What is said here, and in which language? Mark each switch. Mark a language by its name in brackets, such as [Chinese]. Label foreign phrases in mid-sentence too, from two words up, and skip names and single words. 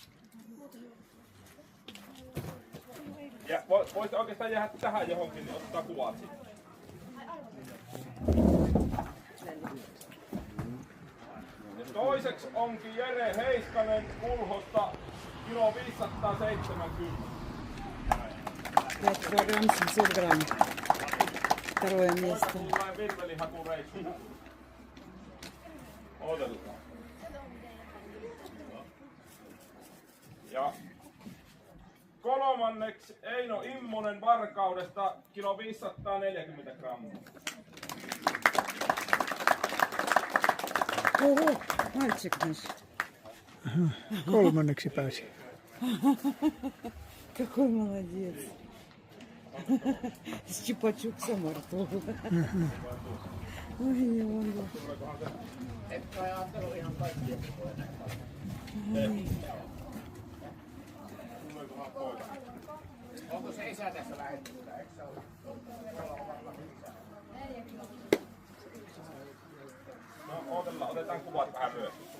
[Finnish] Ja voisi oikeastaan jäädä tähän johonkin, niin ottaa kuvat siitä. Ja toiseksi onkin Jere Heiskanen Kulhosta, kilo 570. [Russian] Пять килограмм 700 грамм. Второе место. [Finnish] Tulee virvelihakureissu. Odotetaan. Ja kolmanneksi Eino Immonen Varkaudesta, kilo 540 grammaa. [Russian] Ого, мальчик наш. [Finnish] Kolmanneksi pääsi. [Russian] Какой молодец. С чупа-чупсом во рту. Ой, не могу. [Finnish] Onko se isä tässä lähetystä? Eikö se ole? No otellaan, otetaan kuvat vähän myös.